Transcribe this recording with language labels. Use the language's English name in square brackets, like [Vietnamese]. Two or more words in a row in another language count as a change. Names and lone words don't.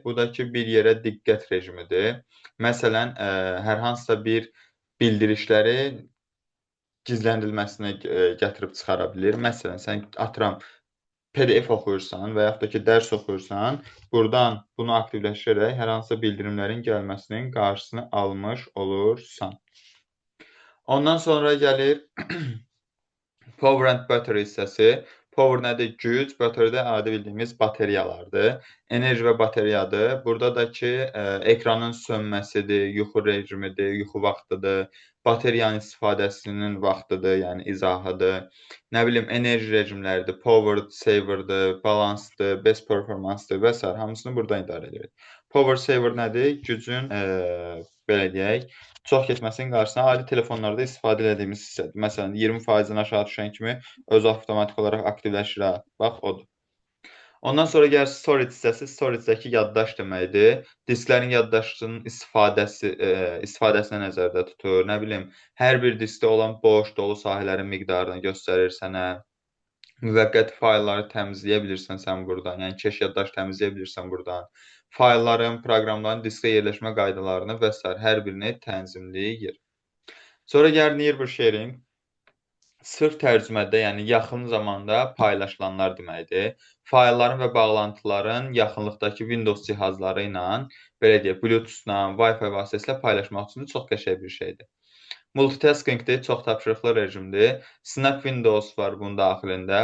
[Azerbaijani] Bu da ki, bir yerə diqqət rejimidir. Məsələn, hər hansısa bir bildirişləri gizləndirilməsinə gətirib çıxara bilir. Məsələn, sən atıram PDF oxuyursan və yaxud da ki, dərs oxuyursan, burdan bunu aktivləşdirərək hər hansısa bildirimlərin gəlməsinin qarşısını almış olursan. Ondan sonra gəlir [English] Power and Battery [Azerbaijani] hissəsi. Power nədir? Güc, battery də adi bildiyimiz bateriyalardır. Enerji və bateriyadır. Burada da ki, ekranın sönməsidir, yuxu rejimidir, yuxu vaxtıdır, bateriyanın istifadəsinin vaxtıdır, yəni izahıdır. Nə bilim, enerji rejimləridir, [English] power saver'dır, [Azerbaijani] balansdır, [English] best performance- [Azerbaijani] dır və s. hamısını buradan idarə edirik. [English] Power saver [Azerbaijani] nədir? Gücün, belə deyək, çox getməsinin qarşısına adi telefonlarda istifadə etdiyimiz hissədir. Məsələn, 20%-dən aşağı düşən kimi özü avtomatik olaraq aktivləşir. Bax, odur. Ondan sonra gəlir storage hissəsi. Storage-dəki yaddaş deməkdir. Disklərin yaddaşının istifadəsinə nəzərdə tutur. Nə bilim, hər bir diskdə olan boş, dolu sahələrin miqdarını göstərir sənə. Müvəqqəti faylları təmizləyə bilirsən sən buradan. Yəni, keş yaddaş təmizləyə bilirsən buradan. Faylların, proqramların diskə yerləşmə qaydalarını və s. hər birini tənzimləyir. Sonra gəlir [English] nearby sharing. [Azerbaijani] Sırf tərcümədə, yəni yaxın zamanda paylaşılanlar deməkdir. Faylların və bağlantıların yaxınlıqdakı Windows cihazları ilə, belə deyək, Bluetooth-la, Wi-Fi vasitəsilə paylaşmaq üçün çox qəşəng bir şeydir. Multitaskingdir, çox tapşırıqlı rejimdir. Snap Windows var bunun daxilində.